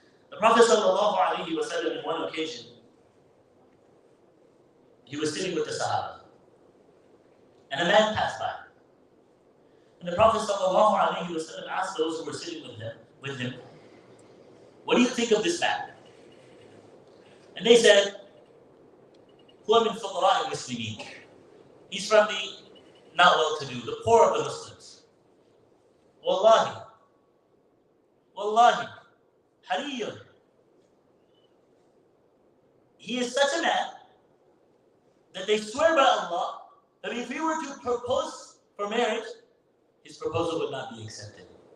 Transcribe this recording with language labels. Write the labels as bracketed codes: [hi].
[en] The Prophet ﷺ, in one occasion, he was sitting with the Sahaba, and a man passed by. And the Prophet ﷺ asked those who were sitting with him, what do you think of this man? [ar] And they said, هُوَ مِنْ فُقَرَاءِ الْمُسْلِمِينَ. [en] He's from the not well-to-do, the poor of the Muslims. [ar] Wallahi, hariyun. [en] He is such a man that they swear by Allah that if he were to propose for marriage, his proposal would not be accepted.